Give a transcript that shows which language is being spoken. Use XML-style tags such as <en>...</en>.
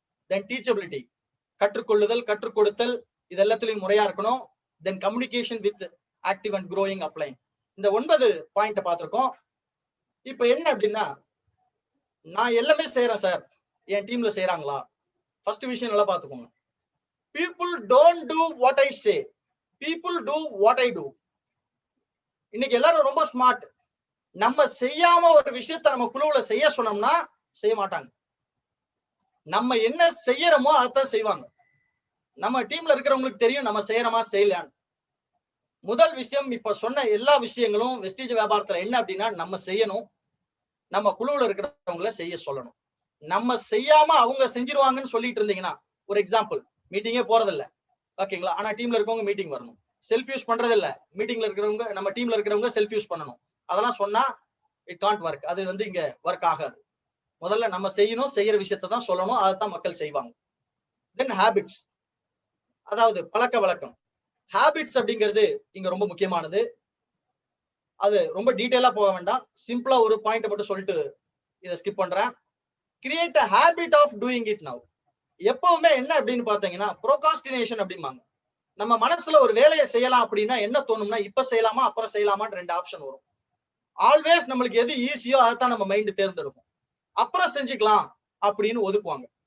<ta>தென் டீச்சபிலிட்டி, கற்றுக்கொள்ளுதல், கற்றுக் கொடுத்தல், இது எல்லாத்துலயும் முறையா இருக்கணும். தென்</ta> <en>Communication with active and growing upline.</en> <ta>இந்த 9 பாயிண்ட் பார்த்திருக்கோம். இப்ப என்ன அப்படின்னா, நான் எல்லாமே செய்யறேன் சார், என் டீம்ல செய்யறாங்களா? ஃபர்ஸ்ட் விஷயம் நல்லா பார்த்துக்கோங்க.</ta> <en>people don't do what I say, people do what I do.</en> <ta>இன்னைக்கு எல்லாரும் ரொம்ப ஸ்மார்ட். நம்ம செய்யாம ஒரு விஷயத்தை நம்ம குழுவுல செய்ய சொன்னோம்னா செய்ய மாட்டாங்க. நம்ம என்ன செய்யறோமோ அதான் செய்வாங்க. நம்ம டீம்ல இருக்கிறவங்களுக்கு தெரியும் நம்ம செய்யறோமா செய்யலான்னு. முதல் விஷயம், இப்ப சொன்ன எல்லா விஷயங்களும் வெஸ்டேஜ் வியாபாரத்துல என்ன அப்படின்னா, நம்ம செய்யணும், நம்ம குழுவுல இருக்கிறவங்கள செய்ய சொல்லணும். நம்ம செய்யாம அவங்க செஞ்சிருவாங்கன்னு சொல்லிட்டு இருந்தீங்கன்னா, ஒரு எக்ஸாம்பிள், மீட்டிங்கே போறதில்ல, ஓகேங்களா, ஆனா டீம்ல இருக்கவங்க மீட்டிங் வரணும். செல்ஃப் யூஸ் பண்றது இல்ல, மீட்டிங்ல இருக்கிறவங்க, நம்ம டீம்ல இருக்கிறவங்க செல்ஃப் யூஸ் பண்ணணும். அதெல்லாம் சொன்னா</ta> <en>It can't work.</en> <ta>அது இங்க ஒர்க் ஆகாது. முதல்ல நம்ம செய்யணும், செய்யற விஷயத்தை தான் சொல்லணும், அதுதான் மக்கள் செய்வாங்க. தென் ஹேபிட்ஸ், அதாவது பழக்க வழக்கம். ஹேபிட்ஸ் அப்படிங்கிறது இங்க ரொம்ப முக்கியமானது. அது ரொம்ப டீடைலா போக வேண்டாம், சிம்பிளா ஒரு பாயிண்ட் மட்டும் சொல்லிட்டு இதை ஸ்கிப் பண்றேன்.</ta> <en>Create a habit of doing it now.</en> <ta>எப்பவுமே என்ன அப்படின்னு பாத்தீங்கன்னா, ப்ரோகாஸ்டினேஷன் அப்படிம்பாங்க. நம்ம மனசுல ஒரு வேலையை செய்யலாம் அப்படின்னா என்ன தோணும்னா, இப்ப செய்யலாமா அப்புறம் செய்யலாமான்னு 2 ஆப்ஷன் வரும். ஆல்வேஸ் நம்மளுக்கு எது ஈஸியோ அதைத்தான் நம்ம மைண்ட் தேர்ந்தெடுக்கும். அப்புறம் செஞ்சுக்கலாம் அப்படின்னு ஒதுக்குவாங்க.</ta>